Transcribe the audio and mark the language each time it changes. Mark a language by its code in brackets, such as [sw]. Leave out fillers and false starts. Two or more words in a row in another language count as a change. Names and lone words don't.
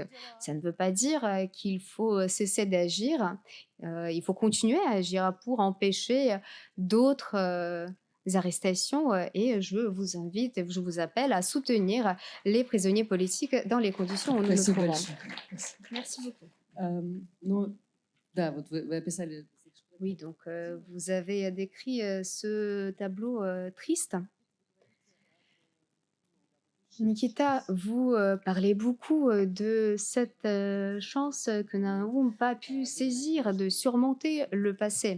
[fr] Ça ne veut pas dire qu'il faut cesser d'agir. Il faut continuer à agir pour empêcher d'autres arrestations et je vous invite, je vous appelle à soutenir les prisonniers politiques dans les conditions où nous nous [ru] Спасибо [fr] trouvons. [ru] большое. [fr] Merci beaucoup. [ru] Ну, да, вот вы описали. [fr] Oui, donc vous avez décrit ce tableau triste. Nikita, vous parlez beaucoup de cette chance que nous n'avons pas pu saisir de surmonter le passé.